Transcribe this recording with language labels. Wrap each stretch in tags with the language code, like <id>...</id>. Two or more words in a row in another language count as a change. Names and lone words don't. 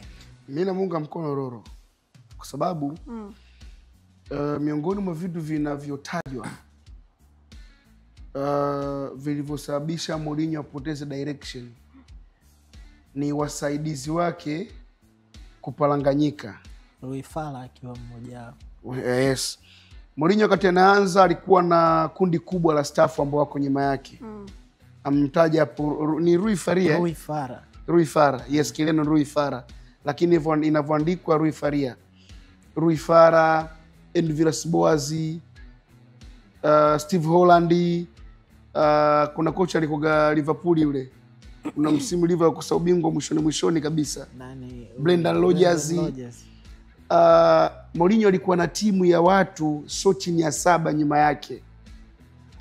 <sw>mimi namuunga mkono Roro kwa sababu miongoni mwa vitu vinavyotajwa vilivyosababisha Mourinho apoteze direction ni wasaidizi wake kupalanganyika. Rui Fara akiwa mmoja wao. Yes. Mourinho wakati anaanza alikuwa na kundi kubwa la staff ambao wako nyuma yake. Amtaja hapo ni Rui Fara. Yes, Kileno Rui Fara. Lakini inavyoandikwa Rui Faria. Rui Fara, Envilas Boazi, Steve Holland, kuna kocha alikoga Liverpool yule. Kuna msimu Liverpool kukosa ubingwa mwishoni kabisa. Brendan Rodgers. Mourinho alikuwa na timu ya watu chini ya 7 nyuma yake.</sw>